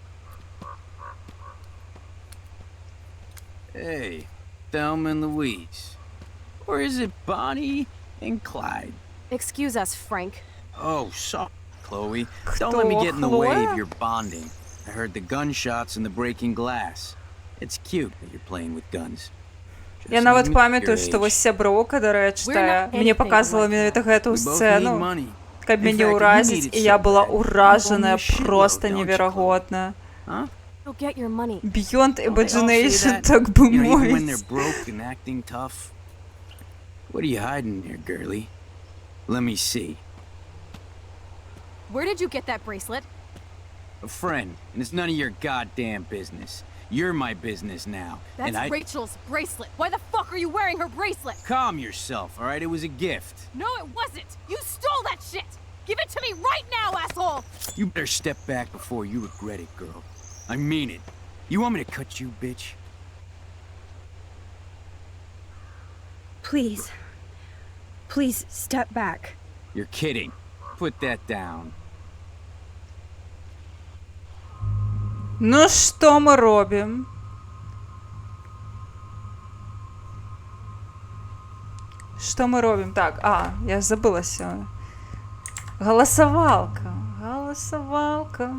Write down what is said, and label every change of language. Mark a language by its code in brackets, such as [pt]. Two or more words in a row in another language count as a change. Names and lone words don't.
[en] Hey, Thelma and Louise. Or is it Bonnie and Clyde? Excuse us, Frank. Oh, sorry, Chloe. Don't let me get in the way of your bonding. I heard the gunshots and the breaking glass. It's cute that you're playing with guns. [be] Я нават памятаю, што вось сяброўка, дарэчы, мне паказвала менавіта гэту сцэну, каб мяне ўразіць, і я была ўражаная проста неверагодна. [en] Beyond imagination, [be] так бы мовіць. [en] What are you hiding there, girlie? Let me see. Where did you get that bracelet? A friend, and it's none of your goddamn business. You're my business now. That's Rachel's bracelet. Why the fuck are you wearing her bracelet? Calm yourself, all right? It was a gift. No, it wasn't. You stole that shit. Give it to me right now, asshole. You better step back before you regret it, girl. I mean it. You want me to cut you, bitch? Please. Please step back. You're kidding. Put that down. [be] Ну што мы робім? Што мы робім? Так, я забылася. Галасавалка. Галасавалка.